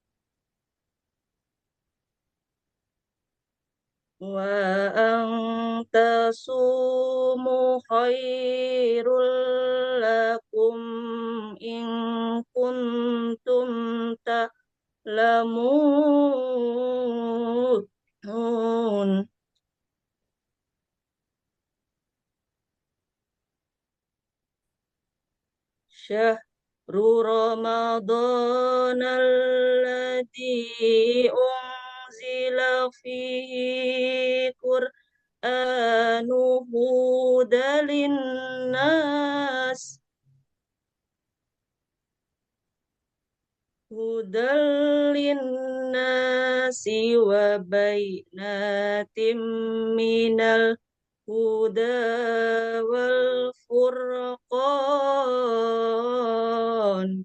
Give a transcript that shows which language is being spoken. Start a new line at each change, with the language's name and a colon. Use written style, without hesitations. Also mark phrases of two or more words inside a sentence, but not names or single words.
Arabic: وأن تصوموا خير لكم إن كنتم تعلمون. شهر رمضان الذي أنزل فيه القرآن هدى للناس وبينات من الهدى والفرقان.